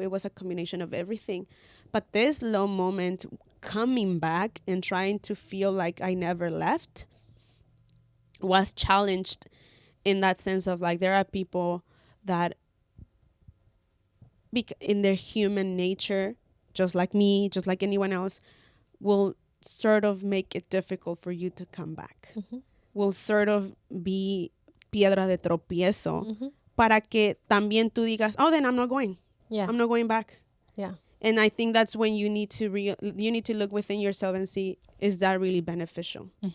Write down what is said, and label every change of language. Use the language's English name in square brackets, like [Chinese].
[English] It was a combination of everything. But this low moment, coming back and trying to feel like I never left, was challenged in that sense of, like, there are people that in their human nature, just like me, just like anyone else, will sort of make it difficult for you to come back. Will sort of be [Spanish] piedra de tropiezo, para que también tú digas, [English] oh, then I'm not going. Yeah. I'm not going back. Yeah. And I think that's when you need to look within yourself and see, is that really beneficial?